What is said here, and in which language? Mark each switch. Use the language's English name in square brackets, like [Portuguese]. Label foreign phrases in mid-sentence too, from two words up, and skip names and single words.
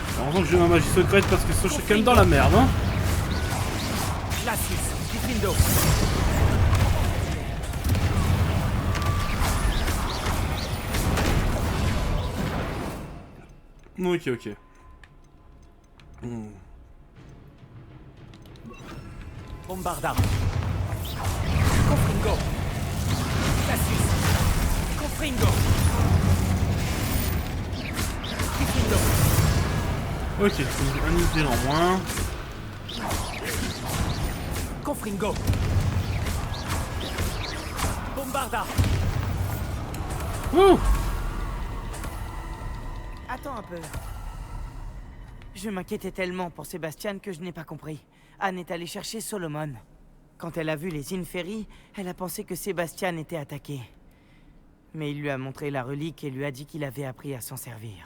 [French] Heureusement que j'ai ma magie secrète parce que sinon je suis quand même dans la merde, hein. [Latin] Glacius, Diffindo. [French] Ok, ok. Bombarda. [Latin] Confringo. Glacius. Confringo. Diffindo. [French] Ok, un inutile en moins. [Latin] Confringo. Bombarda. [French] Ouh. Attends un peu. Je m'inquiétais tellement pour Sébastien que je n'ai pas compris. Anne est allée chercher Solomon. Quand elle a vu les Inferi, elle a pensé que Sébastien était attaqué. Mais il lui a montré la relique et lui a dit qu'il avait appris à s'en servir.